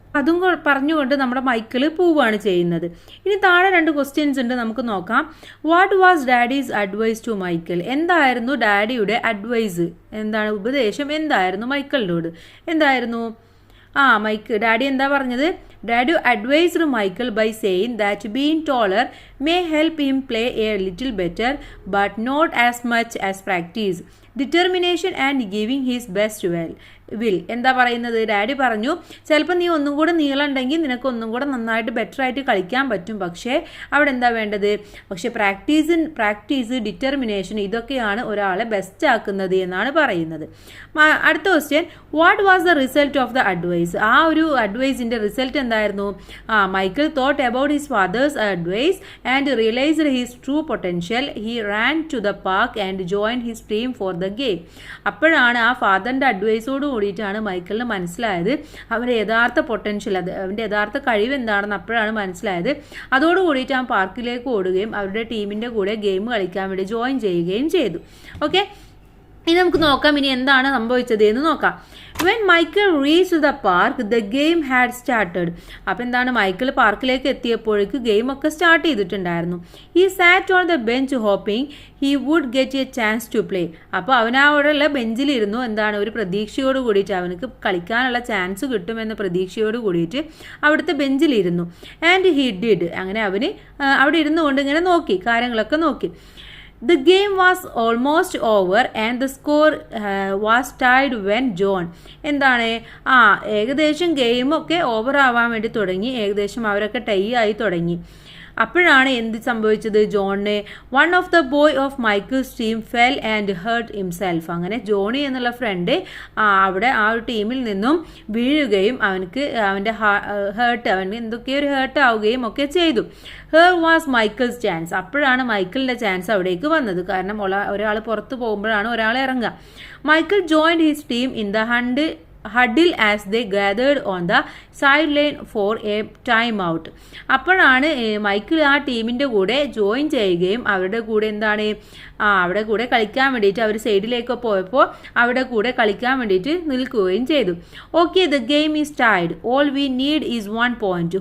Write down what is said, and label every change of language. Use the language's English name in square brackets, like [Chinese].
[Malayalam] അതും പറഞ്ഞുകൊണ്ട് നമ്മുടെ മൈക്കിൾ പോവുകയാണ് ചെയ്യുന്നത്. ഇനി താഴെ 2 ക്വസ്റ്റ്യൻസ് ഉണ്ട്, നമുക്ക് നോക്കാം. [English] What was daddy's advice to Michael? [Malayalam] എന്തായിരുന്നു ഡാഡിയുടെ അഡ്വൈസ്, എന്താണ് ഉപദേശം എന്തായിരുന്നു മൈക്കിളിനോട്? എന്തായിരുന്നു? ഡാഡി എന്താ പറഞ്ഞത്? [English] Daddy advised Michael by saying that being taller may help him play a little better, but not as much as practice. Determination and giving his best will. [Malayalam] എന്താ പറയുന്നത്? ഡാഡി പറഞ്ഞു ചിലപ്പോൾ നീ ഒന്നും കൂടെ നീളമുണ്ടെങ്കിൽ നിനക്ക് ഒന്നും കൂടെ നന്നായിട്ട് ബെറ്റർ ആയിട്ട് കളിക്കാൻ പറ്റും, പക്ഷേ അവിടെ എന്താ വേണ്ടത്? പക്ഷേ പ്രാക്ടീസ് ഡിറ്റർമിനേഷൻ ഇതൊക്കെയാണ് ഒരാളെ ബെസ്റ്റ് ആക്കുന്നത് എന്നാണ് പറയുന്നത്. [English] അടുത്ത question, what was the result of the advice? [Malayalam] ആ ഒരു അഡ്വൈസിൻ്റെ റിസൾട്ട് എന്തായിരുന്നു? [English] Michael thought about his father's advice and realised his true potential. He ran to the park and join his team for the game. [Malayalam] അപ്പോഴാണ് ആ ഫാദറിൻ്റെ അഡ്വൈസോട് കൂടിയിട്ടാണ് മൈക്കിളിന് മനസ്സിലായത് അവൻ്റെ യഥാർത്ഥ potential, അവൻ്റെ യഥാർത്ഥ കഴിവ് എന്താണെന്ന് അപ്പോഴാണ് മനസ്സിലായത്. അതോടുകൂടിയിട്ട് ആ പാർക്കിലേക്ക് ഓടുകയും അവരുടെ ടീമിൻ്റെ കൂടെ ഗെയിം കളിക്കാൻ വേണ്ടി ജോയിൻ ചെയ്യുകയും ചെയ്തു. ഓക്കെ, ഇനി നമുക്ക് നോക്കാം ഇനി എന്താണ് സംഭവിച്ചത് എന്ന് നോക്കാം. [English] When Michael reached the park, the game had started. [Malayalam] അപ്പോൾ എന്താണ്, മൈക്കിൾ പാർക്കിലേക്ക് എത്തിയപ്പോഴേക്ക് ഗെയിം ഒക്കെ സ്റ്റാർട്ട് ചെയ്തിട്ടുണ്ടായിരുന്നു. [English] He sat on the bench hoping he would get a chance to play. [Malayalam] അപ്പോൾ അവൻ അവിടെയുള്ള ബെഞ്ചിലിരുന്നു, എന്താണ്, ഒരു പ്രതീക്ഷയോട് കൂടിയിട്ട് അവനക്ക് കളിക്കാനുള്ള ചാൻസ് കിട്ടുമെന്ന പ്രതീക്ഷയോട് കൂടിയിട്ട് അവിടുത്തെ ബെഞ്ചിലിരുന്നു. [English] And he did. [Malayalam] അങ്ങനെ അവന് അവിടെ ഇരുന്നുകൊണ്ട് ഇങ്ങനെ നോക്കി, കാര്യങ്ങളൊക്കെ നോക്കി. [English] The game was almost over and the score was tied when John. [Malayalam] എന്താണ്, ഏകദേശം ഗെയിമൊക്കെ ഓവർ ആവാൻ വേണ്ടി തുടങ്ങി, ഏകദേശം അവരൊക്കെ ടൈ ആയി തുടങ്ങി. അപ്പോഴാണ് എന്ത് സംഭവിച്ചത്? [English] ജോണിനെ one of the boy of Michael's team fell and hurt himself. [Malayalam] അങ്ങനെ ജോണി എന്നുള്ള ഫ്രണ്ട് അവിടെ ആ ഒരു ടീമിൽ നിന്നും വീഴുകയും അവനക്ക് അവൻ്റെ അവന് എന്തൊക്കെയോ ഒരു ഹേർട്ട് ആവുകയും ഒക്കെ ചെയ്തു. [English] Her was Michael's chance. [Malayalam] അപ്പോഴാണ് മൈക്കിളിൻ്റെ ചാൻസ് അവിടേക്ക് വന്നത്. കാരണം ഒരാൾ പുറത്ത് പോകുമ്പോഴാണ് ഒരാൾ ഇറങ്ങുക. [English] Michael joined his team in the huddle as they gathered on the sideline for a time out. [Malayalam] അപ്പോഴാണ് മൈക്കിൾ ആ ടീമിൻ്റെ കൂടെ ജോയിൻ ചെയ്യുകയും അവരുടെ കൂടെ എന്താണ് അവിടെ കൂടെ കളിക്കാൻ വേണ്ടിയിട്ട് അവർ സൈഡിലേക്ക് പോയപ്പോൾ അവിടെ കൂടെ കളിക്കാൻ വേണ്ടിയിട്ട് നിൽക്കുകയും ചെയ്തു. [English] Okay, the game is tied. All we need is 1 point.